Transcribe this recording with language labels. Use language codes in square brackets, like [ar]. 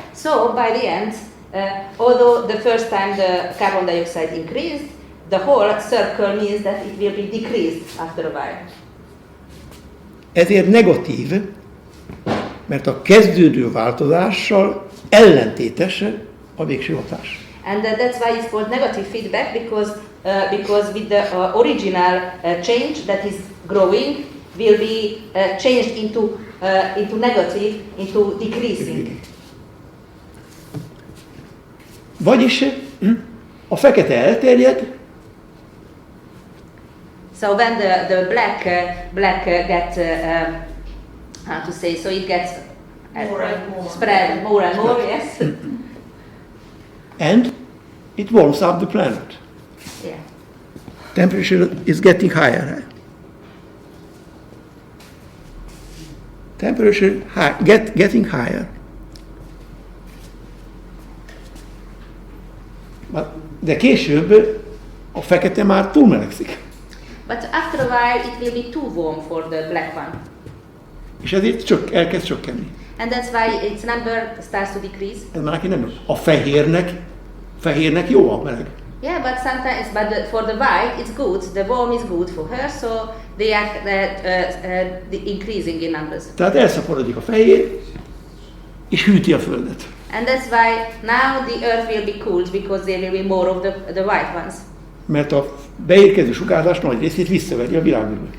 [en] So by the end, although the first time the carbon dioxide increased, the whole circle means that it will be decreased after a while. [hu] Ezért negatív, mert a kezdődő változással ellentétes a végső hatás. [en] And that's why it's called negative feedback, because with the original change that is growing will be changed into negative, into decreasing. [hu] Vagyis a fekete elterjed, [en] So when the black get how to say, so it gets More and more. spread more and more, yes. and it warms up the planet. Yeah. Temperature is getting higher. Temperature getting higher. [hu] De később a fekete már túlmelegszik. [en] But after a while it will be too warm for the black one. [hu] És ezért elkezd csökkenni. [en] And that's why its number starts to decrease. [hu] Ez már neki nem jó. A fehérnek jó a meleg. [en] Yeah, but sometimes, for the white, it's good. The warm is good for her, so they are increasing in numbers. [hu] Tehát elszaporodik a fehér, és hűti a földet. [en] And that's why now the earth will be cooled because there will be more of the white ones. [hu] Mert a beérkező sugárzás nagy részét visszaveri a világűrbe.